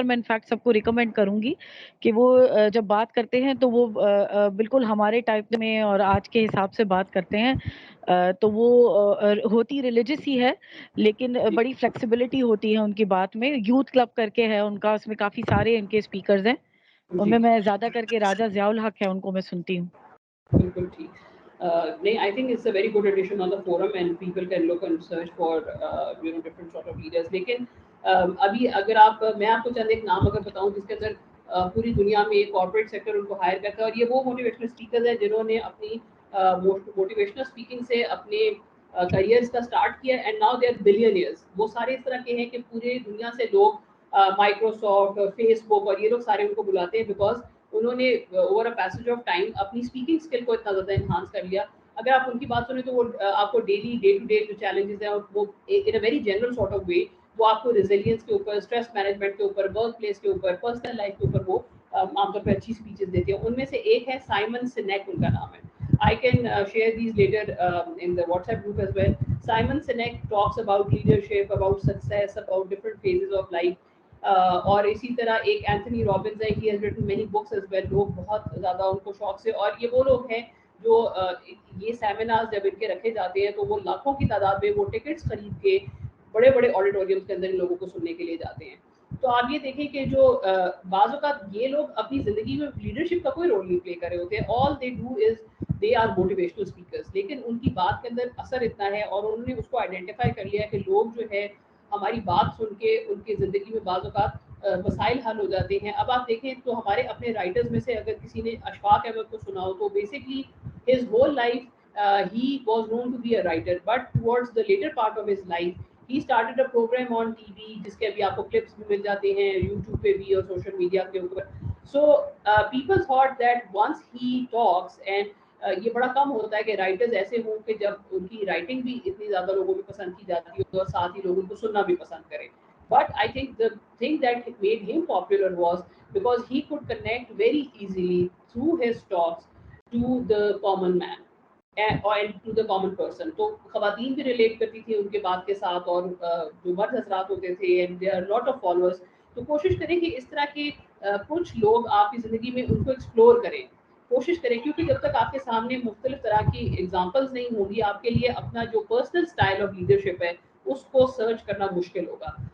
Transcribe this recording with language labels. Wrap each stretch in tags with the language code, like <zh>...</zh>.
<ur>اور میں انفیکٹ سب کو ریکمینڈ کروں گی کہ وہ جب بات کرتے ہیں تو وہ بالکل ہمارے ٹائپ میں اور آج کے حساب سے بات کرتے ہیں. تو وہ ہوتی ریلیجس ہی ہے, لیکن بڑی فلیکسیبلٹی ہوتی ہے ان کی بات میں. یوتھ کلب کر کے ہے ان کا, اس میں کافی سارے ان کے اسپیکرز ہیں, ان میں زیادہ کر کے راجہ ضیاء الحق ہے, ان کو میں سنتی ہوں. بالکل ٹھیک.</ur> <en>نہیں, I think it's a very good addition on the forum and people can look and search for different sort of leaders.</en> <ur>لیکن ابھی اگر میں آپ کو چند ایک نام اگر بتاؤں جس کے اندر پوری دنیا میں کارپوریٹ سیکٹر ان کو ہائر کرتا ہے, اور یہ وہ موٹیویشنل اسپیکرز ہیں جنہوں نے اپنی موٹیویشنل اسپیکنگ سے اپنے کریئرز کا اسٹارٹ کیا,</ur> <en>And now they are billionaires.</en> <ur>وہ سارے اس طرح کے ہیں کہ پورے دنیا سے لوگ مائکروسافٹ, فیس بک اور یہ لوگ سارے ان کو بلاتے ہیں, بیکاز انہوں نے</ur> <en>over a passage of time</en> <ur>اپنی اسپیکنگ اسکل کو اتنا زیادہ انہانس کر لیا. اگر آپ ان کی بات سنیں تو وہ آپ کو ڈے ٹو ڈے جو چیلنجز ہیں وہ</ur> <en>in a very general sort of way</en> <ur>وہ آپ کو ریزیلینس کے اوپر, اسٹریس مینجمنٹ کے اوپر, ورک پلیس کے اوپر, پرسنل لائف کے اوپر وہ عام طور پہ اچھی اسپیچز دیتے ہیں. ان میں سے ایک ہے سائمن سنیک, ان کا نام ہے.</ur> <en>I can share these later in the WhatsApp group as well. Simon Sinek talks about leadership, about success, about different phases of life.</en> <ur>اور اسی طرح ایک اینتھنی رابنز ہے,</ur> <en>he has written many books as well.</en> <ur>لوگ بہت زیادہ ان کو شوق سے, اور یہ وہ لوگ ہیں جو یہ سیمینارز جب ان کے رکھے جاتے ہیں تو وہ لاکھوں کی تعداد میں وہ ٹکٹس خرید کے بڑے بڑے آڈیٹوریمس کے اندر ان لوگوں کو سننے کے لیے جاتے ہیں. تو آپ یہ دیکھیں کہ جو بعض اوقات یہ لوگ اپنی زندگی میں لیڈرشپ کا کوئی رول نہیں پلے کر رہے ہوتے ہیں.</ur> <en>all they do is they are motivational speakers,</en> <ur>لیکن ان کی بات کے اندر اثر اتنا ہے اور انہوں نے اس کو آئیڈینٹیفائی کر لیا ہے کہ لوگ جو ہے ہماری بات سن کے ان کی زندگی میں بعض اوقات مسائل حل ہو جاتے ہیں. اب آپ دیکھیں تو ہمارے اپنے رائٹرز میں سے اگر کسی نے اشفاق احمد کو سنا ہو تو basically</ur> <en>his whole life he was known to be a writer, but towards the later part of his life he started a program on TV</en> <ur>جس کے ابھی آپ کو کلپس بھی مل جاتے ہیں یوٹیوب پہ بھی اور سوشل میڈیا کے اوپر.</ur> <en>So people thought that once he talks and</en> <ur>یہ بڑا کم ہوتا ہے کہ رائٹرز ایسے ہوں کہ جب ان کی رائٹنگ بھی اتنی زیادہ لوگوں کو پسند کی جاتی ہے اور ساتھ ہی لوگ ان کو سننا بھی پسند کریں.</ur> <en>But I think the thing that made him popular was because he could connect very easily through his talks to the common man and to the common person.</en> <ur>تو خواتین بھی ریلیٹ کرتی تھی ان کے بات کے ساتھ اور جو مرد حضرات ہوتے تھے</ur> <en>and there are a lot of followers.</en> <ur>تو کوشش کریں کہ اس طرح کے کچھ لوگ آپ کی زندگی میں ان کو ایکسپلور کریں, کوشش کریں, کیونکہ جب تک آپ کے سامنے مختلف طرح کی ایگزامپلز نہیں ہوں گی آپ کے لیے اپنا جو پرسنل اسٹائل آف لیڈرشپ ہے اس کو سرچ کرنا مشکل ہوگا.</ur>